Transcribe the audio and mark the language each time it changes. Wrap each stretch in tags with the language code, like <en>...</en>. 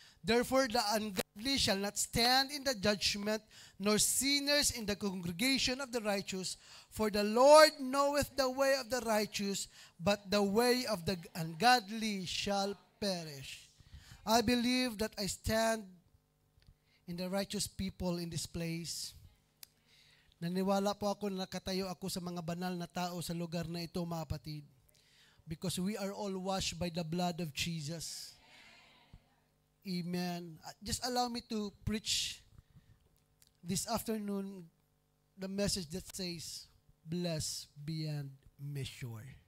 <en>Therefore the ungodly shall not stand in the judgment, nor sinners in the congregation of the righteous. For the Lord knoweth the way of the righteous, but the way of the ungodly shall perish. I believe that I stand in the righteous people in this place.</en> <tl>Naniwala po ako na nakatayo ako sa mga banal na tao sa lugar na ito, mga kapatid.</tl> <en>Because we are all washed by the blood of Jesus. Amen. Just allow me to preach this afternoon the message that says, blessed beyond measure.</en>